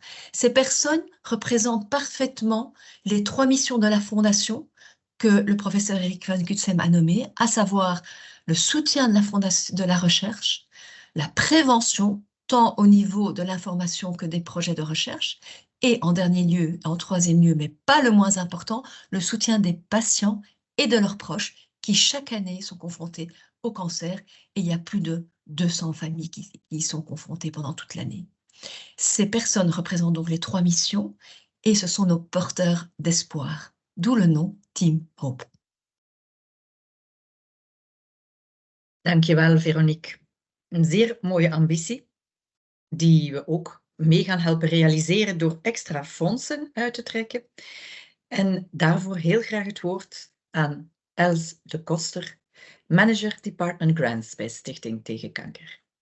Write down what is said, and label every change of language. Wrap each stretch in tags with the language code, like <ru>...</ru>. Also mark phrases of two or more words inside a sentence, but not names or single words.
<fr>Ces personnes représentent parfaitement les 3 missions de la Fondation que le professeur Erik van Cutsem a nommées, à savoir le soutien de la recherche, la prévention, tant au niveau de l'information que des projets de recherche, et en dernier lieu, en troisième lieu, mais pas le moins important, le soutien des patients et de leurs proches qui chaque année sont confrontés au cancer, et il y a plus de 200 familles qui y sont confrontées pendant toute l'année. Ces personnes représentent donc les 3 missions et ce sont nos porteurs d'espoir, d'où le nom Team Hope.</fr> <nl>Dankjewel, Veronique. Een zeer mooie ambitie, die we ook mee gaan helpen realiseren door extra fondsen uit te trekken. En daarvoor heel graag het woord aan Els de Koster,</nl> <en>Manager Department Grants</en> <nl>bij Stichting Tegen Kanker.</nl>